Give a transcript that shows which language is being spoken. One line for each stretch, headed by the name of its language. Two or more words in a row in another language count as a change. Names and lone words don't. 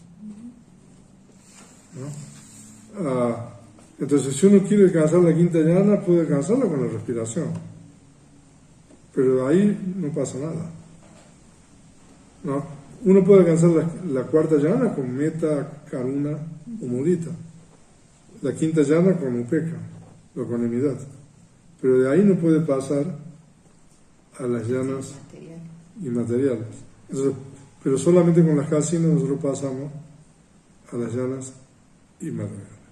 Spanish: ¿No? Entonces, si uno quiere alcanzar la quinta jhana, puede alcanzarla con la respiración. Pero ahí no pasa nada, ¿no? Uno puede alcanzar la cuarta jhana con metta, karuna o mudita. La quinta jhana con upeka, la ecuanimidad. Pero de ahí no puede pasar a las jhanas inmateriales. Entonces, pero solamente con las kasinas nosotros pasamos a las jhanas inmateriales.